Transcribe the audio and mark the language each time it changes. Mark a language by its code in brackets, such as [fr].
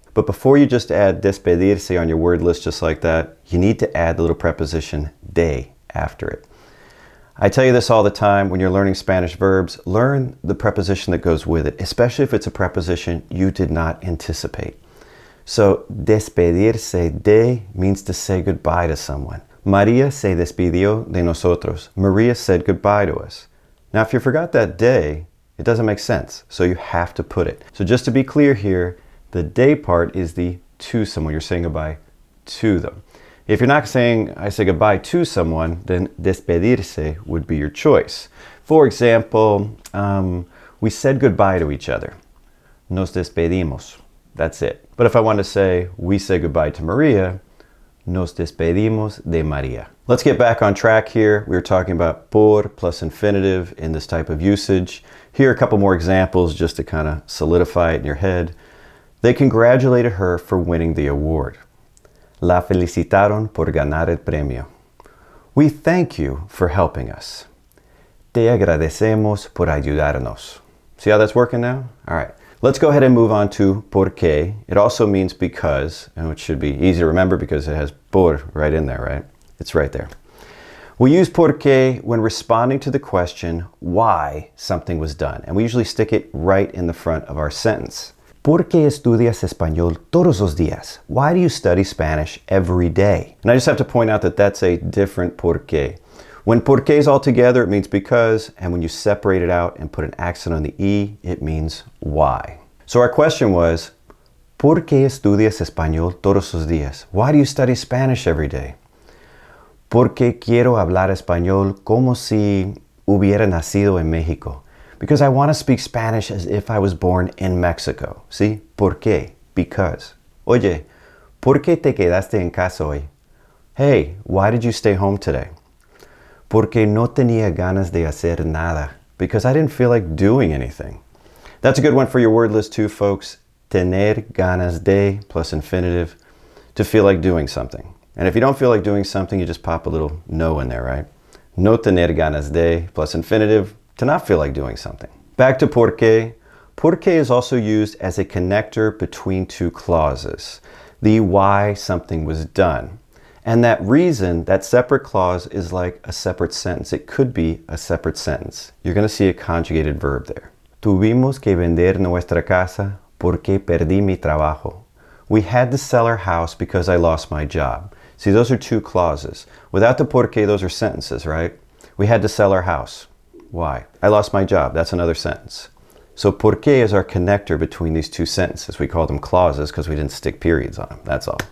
[en] But before you just add despedirse on your word list just like that, you need to add the little preposition de after it. I tell you this all the time when you're learning Spanish verbs, learn the preposition that goes with it, especially if it's a preposition you did not anticipate. So despedirse de means to say goodbye to someone. [es] María se despidió de nosotros. [en] Maria said goodbye to us. Now, if you forgot that de, it doesn't make sense. So you have to put it. So just to be clear here, the de part is the to someone. You're saying goodbye to them. If you're not saying I say goodbye to someone, then despedirse would be your choice. For example, we said goodbye to each other. [es] nos despedimos. [en] That's it. But if I want to say, we say goodbye to Maria, [es] nos despedimos de Maria. [en] Let's get back on track here. We were talking about por plus infinitive in this type of usage. Here are a couple more examples just to kind of solidify it in your head. They congratulated her for winning the award. [es] La felicitaron por ganar el premio. [en] We thank you for helping us. [es] Te agradecemos por ayudarnos. [en] See how that's working now? All right. Let's go ahead and move on to porque. It also means because, and it should be easy to remember because it has por right in there, right? It's right there. We use porque when responding to the question why something was done. And we usually stick it right in the front of our sentence. [es] ¿Por qué estudias español todos los días? [en] Why do you study Spanish every day? And I just have to point out that that's a different porque. When porque is all together, it means because, and when you separate it out and put an accent on the E, it means why. So our question was, [es] ¿por qué estudias español todos los días? [en] Why do you study Spanish every day? [es] Porque quiero hablar español como si hubiera nacido en México. [en] Because I want to speak Spanish as if I was born in Mexico. See? ¿Por qué? Because. [es] Oye, ¿por qué te quedaste en casa hoy? [en] Hey, why did you stay home today? [es] Porque no tenía ganas de hacer nada. [en] Because I didn't feel like doing anything. That's a good one for your word list too, folks. Tener ganas de plus infinitive, to feel like doing something. And if you don't feel like doing something, you just pop a little no in there, right? No tener ganas de plus infinitive, to not feel like doing something. Back to porque. Porque is also used as a connector between two clauses. The why something was done. And that reason, that separate clause, is like a separate sentence. It could be a separate sentence. You're going to see a conjugated verb there. [es] Tuvimos que vender nuestra casa porque perdí mi trabajo. [en] We had to sell our house because I lost my job. See, those are two clauses. Without the porque, those are sentences, right? We had to sell our house. Why? I lost my job. That's another sentence. So porque is our connector between these two sentences. We call them clauses because we didn't stick periods on them, that's all.